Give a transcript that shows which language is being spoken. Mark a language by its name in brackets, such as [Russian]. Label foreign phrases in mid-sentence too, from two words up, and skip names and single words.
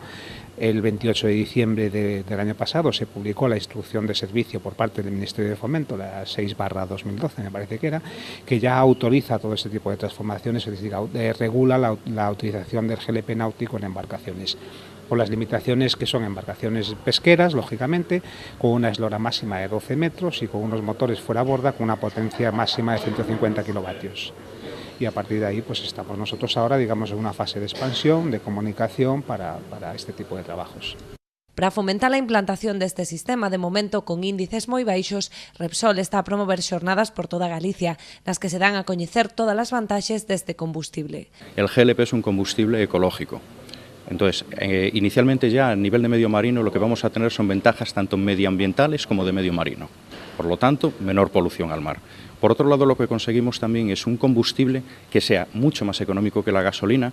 [Spanish] El 28 de diciembre del año pasado se publicó la instrucción de servicio por parte del Ministerio de Fomento, la 6/2012 me parece que ya autoriza todo este tipo de transformaciones, es decir, regula la utilización del GLP náutico en embarcaciones, con las limitaciones que son embarcaciones pesqueras, lógicamente, con una eslora máxima de 12 metros y con unos motores fuera borda con una potencia máxima de 150 kilovatios. Y a partir de ahí pues estamos nosotros ahora, digamos, en una fase de expansión, de comunicación para este tipo de trabajos. [Galician] Para fomentar a implantación deste sistema, de momento con índices moi baixos, Repsol está a promover xornadas por toda Galicia, nas que se dan a coñecer todas as vantaxes deste combustible. [Spanish] El GLP es un combustible ecológico. Entonces, inicialmente ya a nivel de medio marino lo que vamos a tener son ventajas tanto medioambientales como de medio marino. Por lo tanto, menor polución al mar. Por otro lado, lo que conseguimos también es un combustible que sea mucho más económico que la gasolina.